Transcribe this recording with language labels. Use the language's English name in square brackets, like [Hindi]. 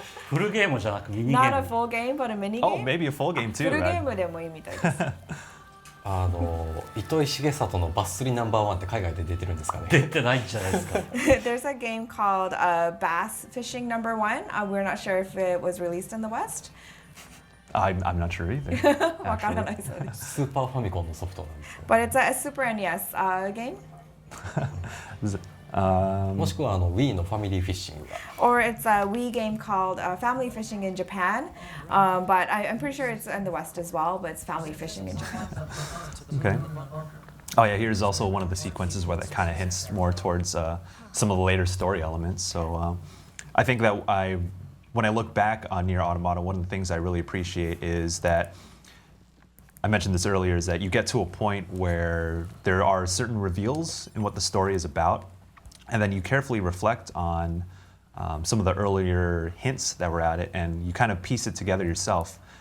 [Japanese] フルゲームじゃなくミニゲーム。 [English] Not a full game, but a mini game. Oh, maybe a full game too. [Japanese] フルゲームでもいいみたいです。糸井重里のバス釣りナンバーワンって海外で出てるんですかね？出てないんじゃないですか。 [English] There's a game called Bass Fishing Number One. We're not sure if it was released in the West. I'm not sure either. [Japanese] わからないそうです。スーパーファミコンのソフトなんですよ。 [English] But it's a Super NES game. [Japanese] もしくはWii のファミリーフィッシングが。 [English] Or it's a Wii game called Family Fishing in Japan. But I'm pretty sure it's in the West as well, but it's Family Fishing in Japan. Okay. Oh yeah, here's also one of the sequences where that kind of hints more towards some of the later story elements. So I think that when I look back on Nier Automata, one of the things I really appreciate is that I mentioned this earlier, is that you get to a point where there are certain reveals in what the story is about, and then you carefully reflect on some of the earlier hints that were at it, and you kind of piece it together yourself.